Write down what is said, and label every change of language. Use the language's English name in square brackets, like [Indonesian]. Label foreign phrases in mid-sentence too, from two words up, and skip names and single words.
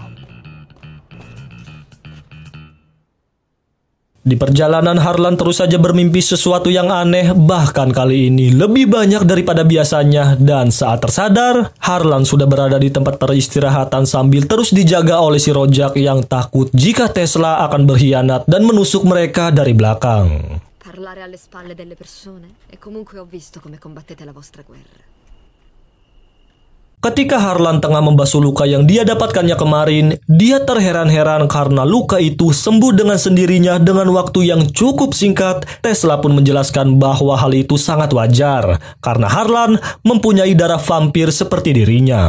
[Indonesian] Di perjalanan Harlan terus saja bermimpi sesuatu yang aneh, bahkan kali ini lebih banyak daripada biasanya, dan saat tersadar, Harlan sudah berada di tempat peristirahatan sambil terus dijaga oleh si Rojak yang takut jika Tesla akan berkhianat dan menusuk mereka dari belakang. [Italian] Parlare alle spalle delle persone e comunque ho visto come combattete la vostra guerra. [Indonesian] Ketika Harlan tengah membasuh luka yang dia dapatkannya kemarin, dia terheran-heran karena luka itu sembuh dengan sendirinya dengan waktu yang cukup singkat. Tesla pun menjelaskan bahwa hal itu sangat wajar karena Harlan mempunyai darah vampir seperti dirinya.